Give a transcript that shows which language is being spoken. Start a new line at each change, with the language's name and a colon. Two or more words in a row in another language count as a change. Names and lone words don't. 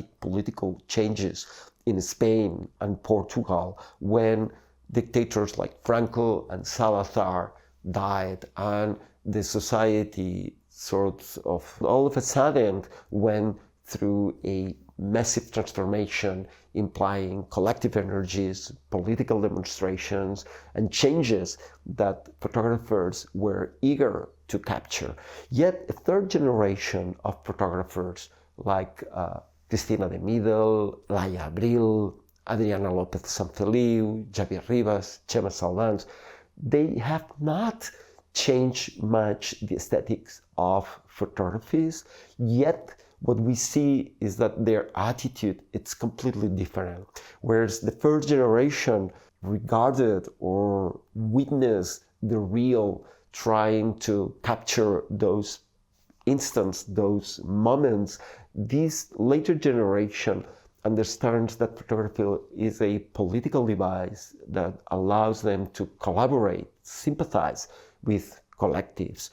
English: political changes in Spain and Portugal when dictators like Franco and Salazar died and the society sort of all of a sudden went through a massive transformation implying collective energies, political demonstrations, and changes that photographers were eager to capture. Yet a third generation of photographers like Cristina de Midel, Laia Abril, Adriana López Sanfeliu, Javier Rivas, Chema Salvans, they have not changed much the aesthetics of photographies, yet what we see is that their attitude is completely different. Whereas the first generation regarded or witnessed the real, trying to capture those instants, those moments, this later generation understands that photography is a political device that allows them to collaborate, sympathize with collectives.